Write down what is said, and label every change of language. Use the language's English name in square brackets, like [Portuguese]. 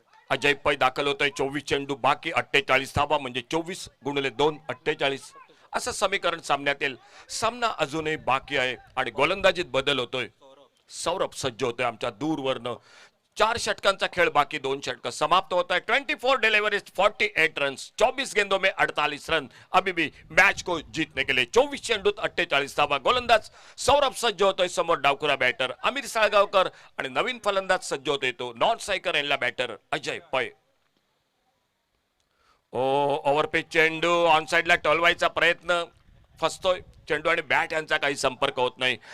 [Marathi] अजय पै दाखल होतोय. 24 चेंडू बाकी, 48 धावा म्हणजे 24 गुणिले 2 48 असं समीकरण सामन्यात येईल. सामना अजूनही बाकी आहे आणि गोलंदाजीत बदल होतोय. सौरभ सज्ज होतोय आमच्या दूरवरनं. 4 षटकांचा खेळ बाकी, 2 षटक [Hindi] समाप्त होता है. [English] 24 deliveries 48 runs, [Hindi] 24 गेंदों में 48 रन अभी भी मैच को जीतने के लिए. [Marathi] 24 चेंडूत 48 धावा. गोलंदाज सौरभ सज्ज होतोय. समोर डावखुरा बॅटर अमीर साळगावकर आणि नवीन फलंदाज सज्ज होतोय तो नॉन स्ट्रायकर यांना बॅटर अजय पै. ओव्हरपिच चेंडू ऑन साइडला टोलवायचा प्रयत्न, फसतोय चेंडू आणि बॅट यांचा काही संपर्क होत नाही.